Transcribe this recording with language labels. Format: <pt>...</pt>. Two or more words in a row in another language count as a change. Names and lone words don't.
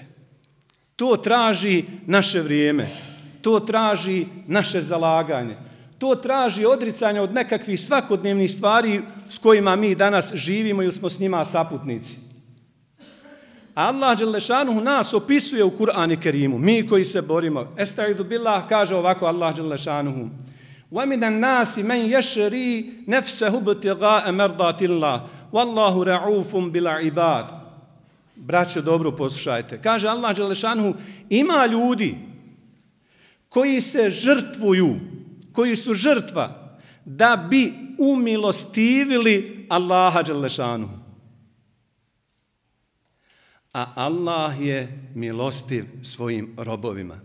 <bs>To traži naše vrijeme, to traži naše zalaganje, to traži odricanje od nekakvih svakodnevnih stvari s kojima mi danas živimo ili smo s njima saputnici. Allah dželešanuhu nas opisuje u Kur'anu Kerimu, mi koji se borimo.</bs> <ar>أستعيذ بالله,</ar> <bs>kaže ovako Allah dželešanuhu:</bs> <ar>وَمِنَ النَّاسِ مَنْ يَشْرِي نَفْسَهُ بِتِغَاءَ مَرْضَاتِ اللَّهِ وَاللَّهُ رَعُوفٌ بِالْعِبَادِ.</ar> <bs>Braćo, dobro poslušajte. Kaže Allah dželešanuhu, ima ljudi koji se žrtvuju, koji su žrtva da bi umilostivili Allaha dželešanuhu. A Allah je milostiv svojim robovima.</bs>